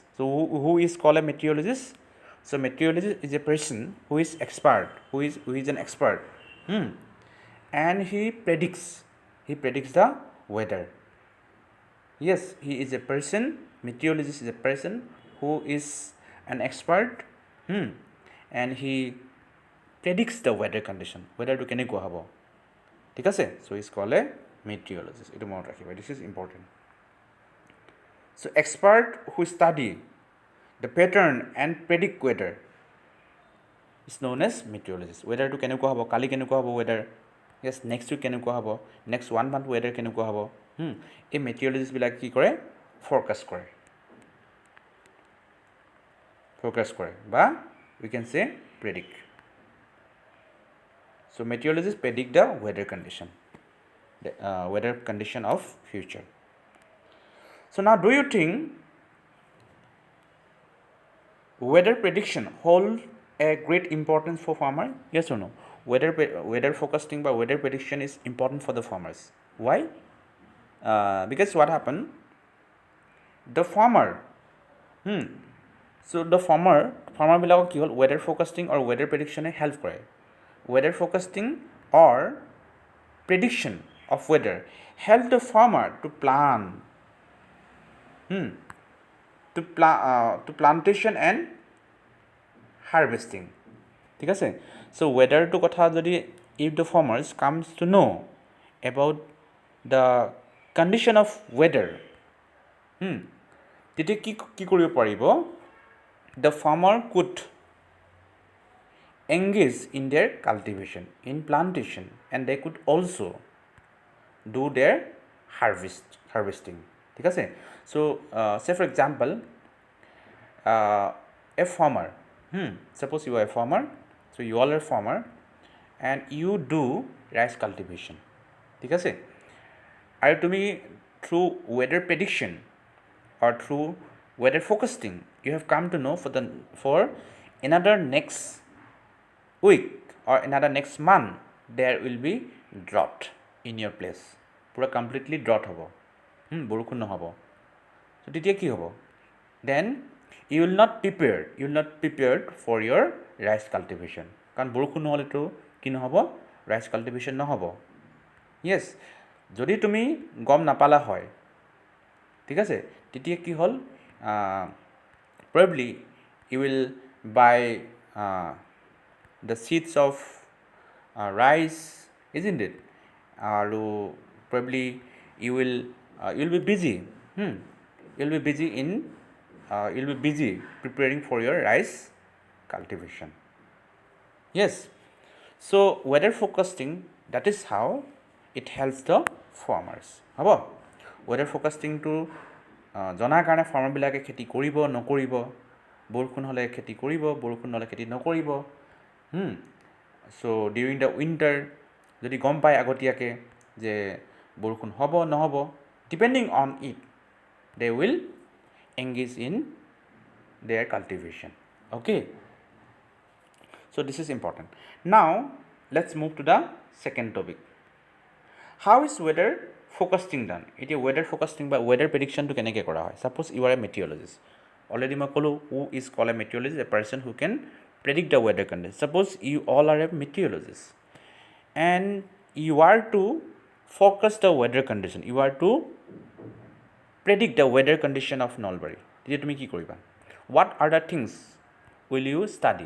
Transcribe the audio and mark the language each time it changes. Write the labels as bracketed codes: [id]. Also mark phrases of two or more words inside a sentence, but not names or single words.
[en] So, who is called a meteorologist? So, meteorologist is a person who is expert, who is an expert, and he predicts the weather. Yes, he is a person. Meteorologist is a person who is an expert, and he predicts the weather condition. Weather to [as] কেনেকুৱা হ'ব ঠিক আছে [en] so is called a meteorologist [as] এইটো মনত ৰাখিবা [en] this is important so expert who study the pattern and predict weather is known as meteorologist weather to [as] কেনেকুৱা হ'ব কালি কেনেকুৱা হ'ব [en] weather yes next week [as] কেনেকুৱা হ'ব [en] next 1 month weather [as] কেনেকুৱা হ'ব এই meteorologist বিলাক কি কৰে forecast কৰে বা [en] we can say predict. So meteorologists predict the weather condition, the weather condition of future. So now, do you think weather prediction hold a great importance for farmer? Yes or no? Weather forecasting by weather prediction is important for the farmers. Why? Because what happened? The farmer, so the farmer [as] বিলাকক কি হ'ল [en] weather forecasting or weather prediction help কৰে. Weather forecasting or prediction of weather help the farmer to plan, to plantation and harvesting. [as] ঠিক আছে [en] so weather to [as] কথা যদি [en] if the farmers comes to know about the condition of weather [as] তেতিয়া কি কৰিব পাৰিব [en] the farmer could engage in their cultivation, in plantation, and they could also do their harvesting. [as] ঠিক আছে [en] so say for example a farmer, suppose you are a farmer, so you all are a farmer and you do rice cultivation. [as] ঠিক আছে আৰু তুমি [en] through weather prediction or through weather forecasting you have come to know for another next week or another next month there will be drought in your place pura completely drought hobo [as] বৰষুণ নহব so তেতিয়া কি হ'ব [en] then you will not prepared for your rice cultivation [as] কাৰণ বৰষুণ নহলে তো কি নহব [en] rice cultivation [as] নহব yes যদি তুমি গম নাপালা হয় ঠিক আছে তেতিয়া কি হ'ল [en] probably you will buy the seeds of rice, isn't it? Probably you will be busy. You'll be busy preparing for your rice cultivation. Yes. So weather forecasting, that is how it helps the farmers. [as] Habo [en] weather forecasting [as] to জনাৰ কাৰণে ফাৰ্মাৰবিলাকে খেতি কৰিব নকৰিব বৰষুণ হ'লে খেতি কৰিব বৰষুণ নহ'লে খেতি নকৰিব [en] so during the winter [as] যদি গম পায় আগতীয়াকৈ যে বৰষুণ হ'ব নহ'ব [en] depending on it they will engage in their cultivation. Okay, so this is important. Now let's move to the second topic. How is weather forecasting done? [as] এতিয়া [en] weather forecasting [as] বা [en] weather prediction [as] to কেনেকৈ কৰা হয়? [en] Suppose you are a meteorologist. Already [as] মই ক'লো [en] who is called a meteorologist, a person who can predict the weather condition. Suppose you all are a meteorologist and you are to forecast the weather condition. You are to predict the weather condition of Nalbari. [as] তেতিয়া তুমি কি কৰিবা? [en] What are the things will you study?